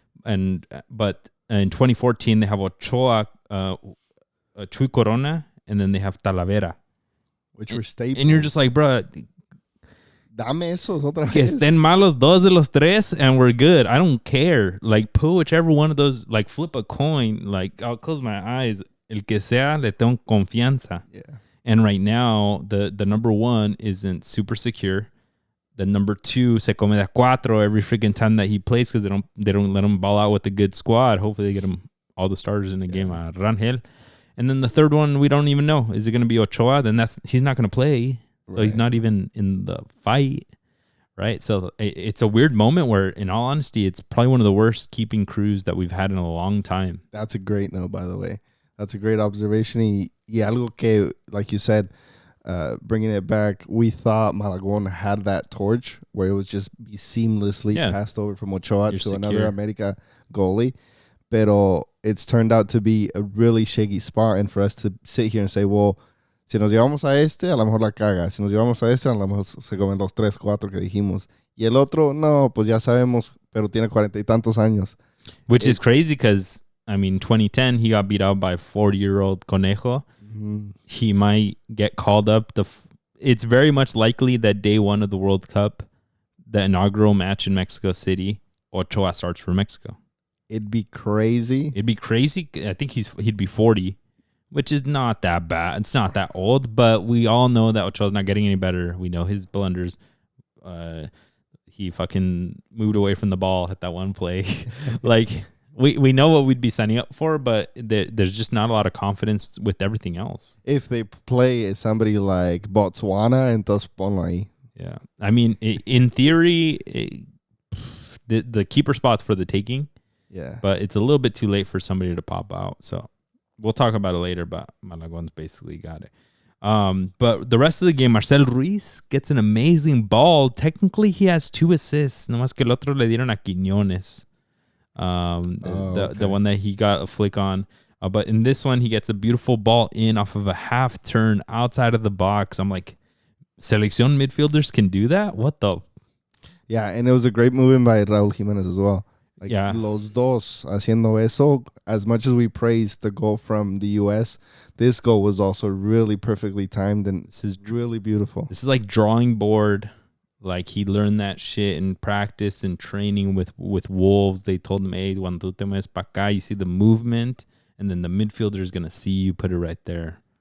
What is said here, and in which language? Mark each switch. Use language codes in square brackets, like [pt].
[en] But in 2014, they have Ochoa, Chuy Corona, and then they have Talavera. Which were staples. And you're just like, bro... [es] Dame esos otra vez. Que estén malos dos de los tres and we're good. I don't care. [en] Like, put whichever one of those, like, flip a coin. Like, I'll close my eyes. [es] El que sea, le tengo confianza. [en] Yeah. And right now, the number one isn't super secure. The number 2 se come de cuatro every freaking time that he plays because they don't let him ball out with a good squad. Hopefully they get him all the starters in the game. Rangel. And then the third one, we don't even know. Is it going to be Ochoa? Then he's not going to play. So he's not even in the fight. Right? So it's a weird moment where, in all honesty, it's probably one of the worst keeping crews that we've had in a long time. That's a great note, by the way. That's a great observation. Y algo que, like you said, bringing it back, we thought Malagon had that torch where it was just be seamlessly passed over from Ochoa to another America goalie. Pero it's turned out to be a really shaky spot. [es] And for us to sit here and say, well, si nos llevamos a este, a lo mejor la caga. Si nos llevamos a este, a lo mejor se comen los 3, 4 que dijimos. Y el otro, no, pues ya sabemos, pero tiene 40 y tantos años. [en] Which is crazy because, I mean, 2010, he got beat out by 40-year-old Conejo. Mm-hmm. He might get called up. It's very much likely that day one of the World Cup, the inaugural match in Mexico City, Ochoa starts for Mexico. It'd be crazy. I think he'd be 40, which is not that bad. It's not that old, but we all know that Ochoa's not getting any better. We know his blunders. He fucking moved away from the ball at that one play. Like, we know what we'd be signing up for, but there's just not a lot of confidence with everything else. If they play somebody like Botswana, entonces ponlo ahí. Yeah. I mean, in theory, the keeper spot's for the taking. Yeah. But it's a little bit too late for somebody to pop out. So we'll talk about it later, but Malagon's basically got it. But the rest of the game, Marcel Ruiz gets an amazing ball. Technically, he has 2 assists. [es] Nomás que el otro le dieron a Quiñones. [en] The one that he got a flick on. But in this one, he gets a beautiful ball in off of a half turn outside of the box. I'm like, Selección midfielders can do that? What the? Yeah, and it was a great movement by Raúl Jiménez as well. [es] Like, los dos haciendo eso. [en] As much as we praised the goal from the U.S., this goal was also really perfectly timed, and this is really beautiful. This is like drawing board. Like, he learned that shit in practice and training with Wolves. They told him, hey, cuando tú te mueves pa' acá, you see the movement, and then the midfielder is going to see you put it right there.